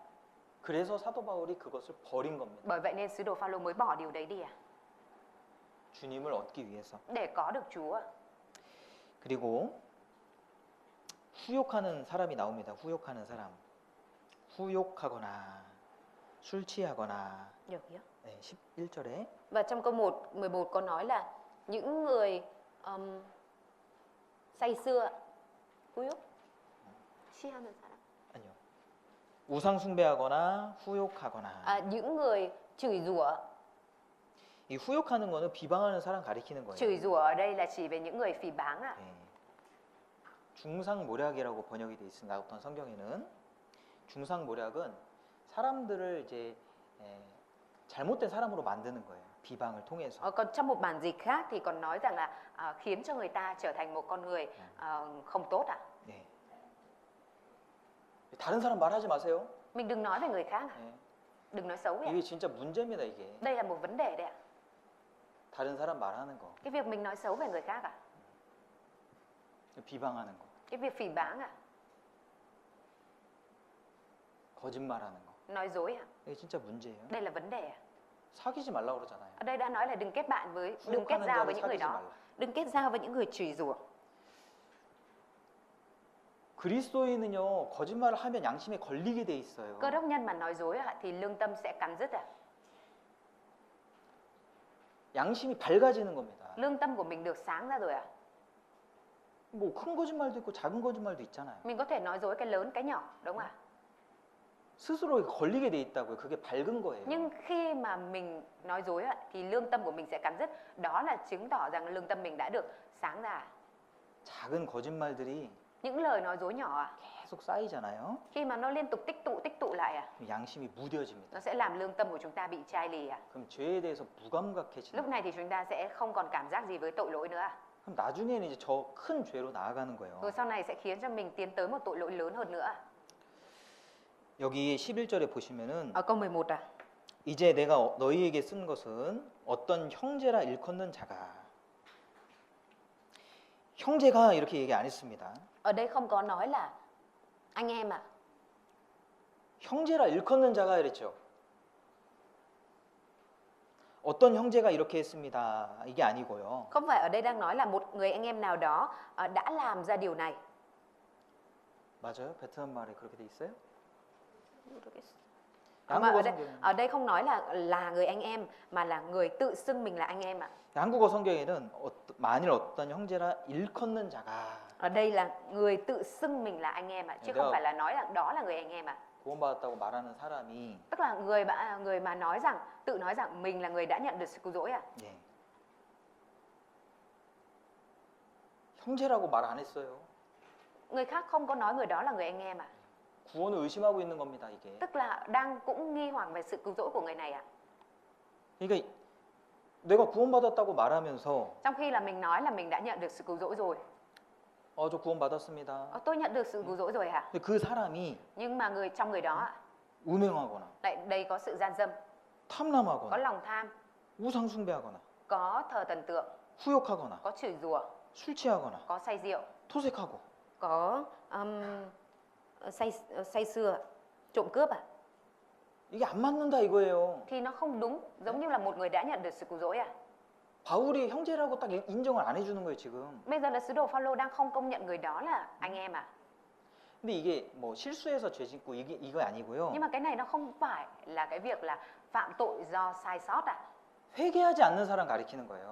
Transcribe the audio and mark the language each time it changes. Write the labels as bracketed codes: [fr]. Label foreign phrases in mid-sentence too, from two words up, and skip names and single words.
[ko] 그래서 사도 바울이 그것을 버린 겁니다. [vi] Bởi vậy nên sứ đồ Phaolô mới bỏ điều đấy đi ạ. [ko] 주님을 얻기 위해서. [vi] Để có được Chúa ạ. [ko] 그리고 후욕하는 사람이 나옵니다. 후욕하는 사람. 후욕하거나 술 취하거나. [vi] Được chưa? [ko] 네, 11절에 [vi] Và trong câu 11 có nói là những người say sưa, [ko] 후욕, 취하는 사람. 아니요. 우상 숭배하거나 후욕하거나. [vi] những người chửi rủa. [ko] 이 후욕하는 거는 비방하는 사람 가리키는 거예요. [vi] Chửi rủa ở đây là chỉ về những người phỉ báng ạ. [ko] 네. 중상모략이라고 번역이 돼 있습니다. 어떤 성경에는 중상모략은 사람들을 이제 잘못된 사람으로 만드는 거예요. 비방을 통해서. [vi] Còn trong một bản dịch khác thì còn nói rằng là khiến cho người ta trở thành một con người không tốt ạ. [ko] 네. 다른 사람 말하지 마세요. [vi] Mình đừng nói về người khác, [ko] 네. [vi] đừng nói xấu ạ. [ko] 이게 진짜 문제입니다. 이게 [vi] Đây là một vấn đề đấy ạ. [ko] 다른 사람 말하는 거, [vi] Cái việc mình nói xấu về người khác ạ. [ko] 비방하는 거, [vi] Cái việc phỉ báng ạ, [ko] 거짓말하는 거. [vi] nói dối ạ. [ko] 이게 진짜 문제예요. [vi] Đây là vấn đề ạ. [ko] 사귀지 말라고 그러잖아요. [vi] Ở đây đã nói là đừng kết bạn đừng kết [ko] 후욕하는 [vi] giao [ko] 자를 [vi] với những người [ko] 사귀지 [vi] đó. [ko] 말라. [vi] Đừng kết giao với những người chửi rủa. [ko] 그리스도인은요 거짓말을 하면 양심에 걸리게 돼 있어요. [vi] Cơ đốc nhân mà nói dối ạ thì lương tâm sẽ cắn rứt ạ. [ko] 양심이 밝아지는 겁니다. [vi] Lương tâm của mình được sáng ra rồi ạ. [ko] 뭐 큰 거짓말도 있고 작은 거짓말도 있잖아요. [vi] Mình có thể nói dối cái lớn cái nhỏ đúng không ạ? [ko] 스스로 걸리게 돼 있다고요. 그게 밝은 거예요. [vi] Nhưng khi mà mình nói dối ạ thì lương tâm của mình sẽ cắn rứt. Đó là chứng tỏ rằng lương tâm mình đã được sáng ra. [ko] 작은 거짓말들이 [vi] Những lời nói dối nhỏ ạ, [ko] 계속 쌓이잖아요. [vi] khi mà nó liên tục tích tụ lại ạ, [ko] 양심이 무뎌집니다. [vi] nó sẽ làm lương tâm của chúng ta bị chai lì ạ. [ko] 그럼 죄에 대해서 무감각해지는 [vi] Lúc này thì chúng ta sẽ không còn cảm giác gì với tội lỗi nữa ạ. [ko] 그럼 나중에는 이제 저 큰 죄로 나아가는 거예요. [vi] Rồi sau này sẽ khiến cho mình tiến tới một tội lỗi lớn hơn nữa ạ. [ko] 여기 11절에 보시면은 [vi] Ở câu 11 ạ. [ko] 이제 내가 너희에게 쓴 것은 어떤 형제라 일컫는 자가 형제가 이렇게 얘기 안 했습니다. Ở đây không có nói là anh em ạ. 형제라 일컫는 자가 이랬죠. 어떤 형제가 이렇게 했습니다. 이게 아니고요. Không phải ở đây đang nói là một người anh em nào đó đã làm ra điều này. 맞아요? 베트남 말에 그렇게 돼 있어요? [vi] Mà [ko] 한국어 [vi] ở [ko] 성경 [vi] đây không nói là người anh em mà là người tự xưng mình là anh em ạ. [ko] 한국어 성경에는 만일 어떤 형제라 일컫는 자가 [vi] Ở đây là người tự xưng mình là anh em ạ, chứ Được. không phải là nói là đó là người anh em ạ. [ko] 구원받았다고 말하는 사람이 [vi] Tức là người mà tự nói rằng mình là người đã nhận được sự cứu rỗi à? [ko] 예. 형제라고 말 안 했어요. [vi] Người khác không có nói người đó là người anh em à? [ko] 구원을 의심하고 있는 겁니다, 이게. [vi] Tức là đang cũng nghi hoặc về sự cứu rỗi của người này à? [ko] 그러니까 내가 구원받았다고 말하면서 [vi] Trong khi là mình nói là mình đã nhận được sự cứu rỗi rồi. [ko] 저 구원받았습니다. [vi] Tôi nhận được sự cứu rỗi rồi hả? [ko] 근데 그 사람이 [vi] Nhưng mà trong người đó [ko] 음행하거나 [vi] lại đây có sự gian dâm, có [ko] 탐람하거나 [vi] lòng tham, [ko] 우상 숭배하거나 [vi] có thờ thần tượng, [ko] 후욕하거나 [vi] có chửi rủa, [ko] 술 취하거나 [vi] có say rượu, [ko] 토색하고 [vi] có say sưa, trộm cướp à? [ko] 이게 안 맞는다 이거예요. [vi] Thì nó không đúng, giống như là một người đã nhận được sự cứu rỗi à? [ko] 바울이 형제라고 딱 인정을 안 해주는 거예요 지금. [vi] Bây giờ là sứ đồ Phaolô đang không công nhận người đó là anh em à? [ko] 근데 이게 뭐 실수해서 죄 짓고 이거 아니고요. [vi] Nhưng mà cái này nó không phải là cái việc là phạm tội do sai sót à? [ko] 회개하지 않는 사람 가리키는 거예요.